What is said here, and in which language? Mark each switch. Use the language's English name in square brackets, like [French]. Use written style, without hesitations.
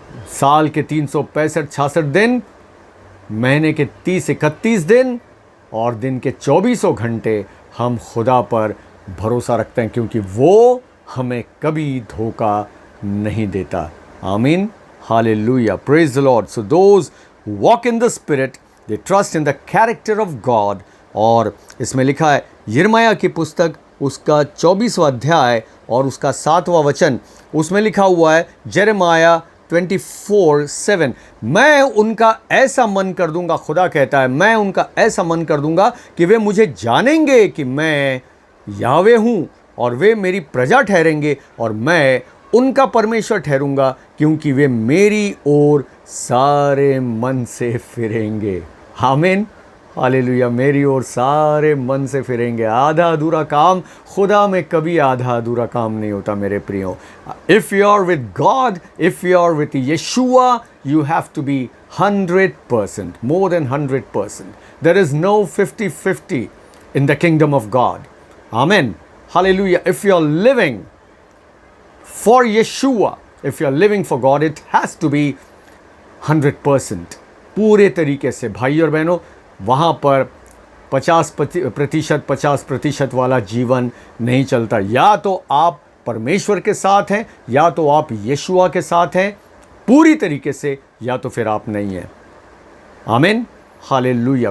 [Hindi] साल के 365-66 दिन, महीने के 30-31 दिन और दिन के 24 घंटे हम खुदा पर भरोसा रखते हैं, क्योंकि वो हमें कभी धोखा नहीं देता। आमीन। Hallelujah. [English] Praise the Lord. So those who walk in the spirit, they trust in the character of God। [Hindi] और इसमें लिखा है यिर्मयाह की पुस्तक उसका 24वां अध्याय और उसका 7वां वचन, उसमें लिखा हुआ है यिर्मयाह 24:7, मैं उनका ऐसा मन कर दूंगा, खुदा कहता है, मैं उनका ऐसा मन कर दूंगा कि वे मुझे जानेंगे कि मैं यावे हूँ, और वे मेरी प्रजा ठहरेंगे और मैं उनका परमेश्वर ठहरूंगा, क्योंकि वे मेरी ओर सारे मन से फिरेंगे। आमीन। हालेलुया। मेरी ओर सारे मन से फिरेंगे। आधा अधूरा काम, खुदा में कभी आधा अधूरा काम नहीं होता मेरे प्रियो। [English] If you are with God, if you are with Yeshua, you have to be 100%, more than 100%. There is no 50-50 in the kingdom of God. Amen. Hallelujah. If you are living for Yeshua, if you are living for God, it has to be 100%, [Hindi] पूरे तरीके से। भाई और बहनों, वहाँ पर 50% वाला जीवन नहीं चलता। या तो आप परमेश्वर के साथ हैं, या तो आप यशुआ के साथ हैं पूरी तरीके से, या तो फिर आप नहीं हैं। आमीन। हालेलुया।